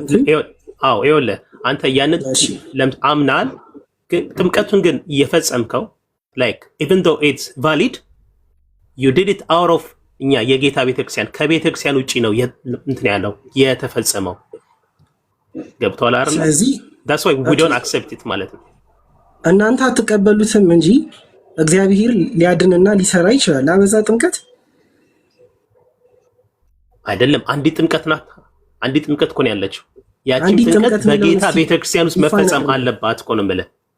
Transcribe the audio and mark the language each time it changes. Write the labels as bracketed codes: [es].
[am] ይኸውልህ አንተ ያንን አምናል፣ ግን ጥምቀቱን ግን እየፈጸምከው [en] like even though it's valid you did it out of [am] እኛ የጌታ ቤተክርስቲያን ከቤተክርስቲያን ውጪ ነው እንትን ያለው የተፈጸመው። ገብቶሃል አይደል? ስለዚህ [en] that's why we don't accept it [am] ማለት ነው። እናንተ አትቀበሉትም እንጂ እግዚአብሔር ሊያድንና ሊሰራ ይችላል። አበዛ ጥምቀት አይደለም፣ አንዲት ጥምቀት ናት። አንዲት ጥምቀት እኮ ነው ያለችው። ያቺን ጥምቀት በጌታ ቤተክርስቲያን ውስጥ መፈጸም አለባት እኮ ነው የምልህ።